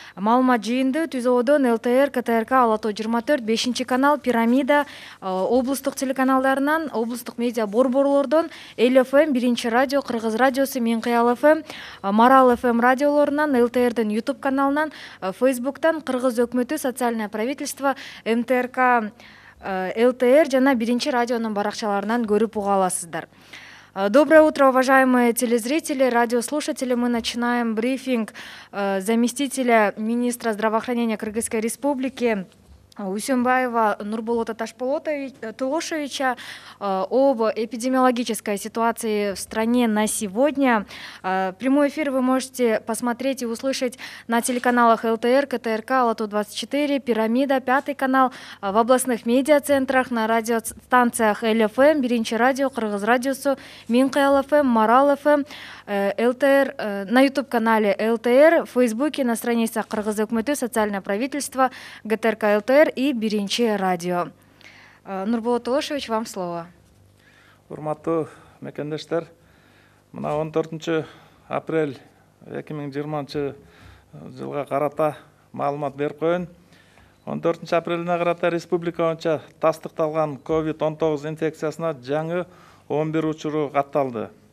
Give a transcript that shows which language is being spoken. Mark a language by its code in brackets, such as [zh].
[ky] Маалымат жыйынды Түз Ободон, ЛТР, КТРК, Ала Тоо 24, 5 канал, Пирамида, облустук телеканалдарынан, облустук медиа борборлордон, Эл ФМ, 1 радио, Кыргыз радиосу, Мен Кыял ФМ, Марал ФМ радиолорунан, ЛТРдин YouTube каналынан, Фейсбуктан, Кыргыз өкмөтү, социальное правительство, МТРК, ЛТР жана 1 радионун баракчаларынан көрүп уга аласыздар. [ru] Доброе утро, уважаемые телезрители, радиослушатели. Мы начинаем брифинг заместителя министра здравоохранения Кыргызской Республики Усенбаева Нурболота Толгошевича об эпидемиологической ситуации в стране на сегодня. Прямой эфир вы можете посмотреть и услышать на телеканалах ЛТР, КТРК, Ала Тоо 24, Пирамида, 5 канал, в областных медиацентрах, на радиостанциях Эл ФМ, 1 радио, Кыргыз радиосу, Мен Кыял ФМ, Марал ФМ, ЛТР, на YouTube-канале ЛТР, в Фейсбуке, на страницах Кыргыз өкмөтү, социальное правительство, ГТРК ЛТР и 1 радио. Нурболот Толгошевич, вам слово. [ky] Урматтуу мекендештер, мына 14 апрель 2020 жылга карата маалымат берип коеюн. 14 апрелине карата республика боюнча тастыкталган COVID-19 инфекциясына жаңы 11 учуру катталды.